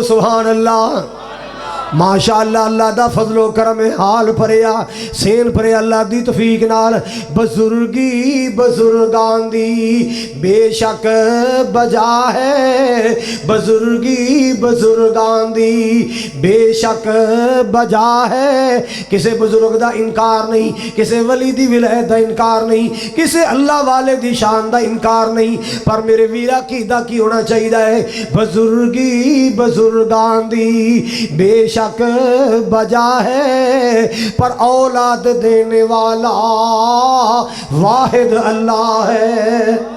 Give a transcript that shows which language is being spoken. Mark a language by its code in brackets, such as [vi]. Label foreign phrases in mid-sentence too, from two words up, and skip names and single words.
[ar] سبحان اللہ ماشاءاللہ [pa] اللہ دا فضل و کرم حال پریا سین پرے اللہ دی توفیق نال بزرگی بزرگان دی بے شک بجا ہے بزرگی بزرگان دی بے شک بجا ہے کسے بزرگ دا انکار نہیں کسے ولی دی ولایت دا انکار نہیں کسے اللہ والے دی شان دا انکار نہیں پر میرے ویرا عقیدہ کی ہونا چاہیے ہے بزرگی بزرگان دی بے شک بجا ہے پر اولاد دینے والا واحد اللہ ہے